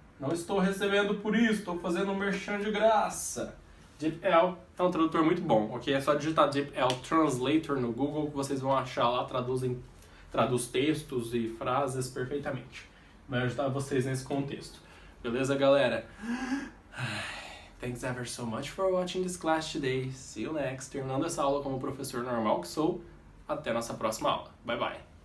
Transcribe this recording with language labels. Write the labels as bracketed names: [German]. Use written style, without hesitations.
[Portuguese] Não estou recebendo por isso, estou fazendo um merchan de graça. DeepL é um tradutor muito bom, ok? É só digitar DeepL Translator no Google que vocês vão achar lá, traduz textos e frases perfeitamente. Vai ajudar vocês nesse contexto. Beleza, galera? [English] Thanks ever so much for watching this class today. See you next. [Portuguese] Terminando essa aula como professor normal que sou. Até nossa próxima aula. [English] Bye, bye.